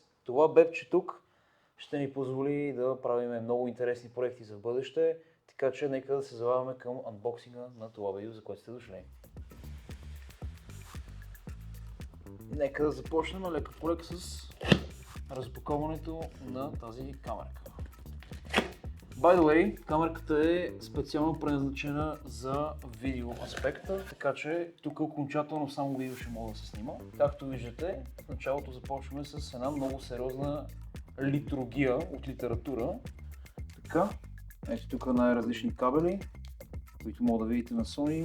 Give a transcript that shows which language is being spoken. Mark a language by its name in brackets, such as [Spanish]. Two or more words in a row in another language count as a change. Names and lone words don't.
[Bulgarian] Това бебче тук ще ни позволи да правим много интересни проекти за бъдеще, така че нека да се забавяме към анбоксинга на това видео, за което сте дошли. Нека да започнем лека по лека с разпаковането на тази камерка. [English] By the way, [Bulgarian] камерката е специално предназначена за видео аспекта, така че тук окончателно само видео ще мога да се снима. Както виждате, в началото започваме с една много сериозна литургия от литература. Така, ето тук най-различни кабели, които мога да видите на Sony.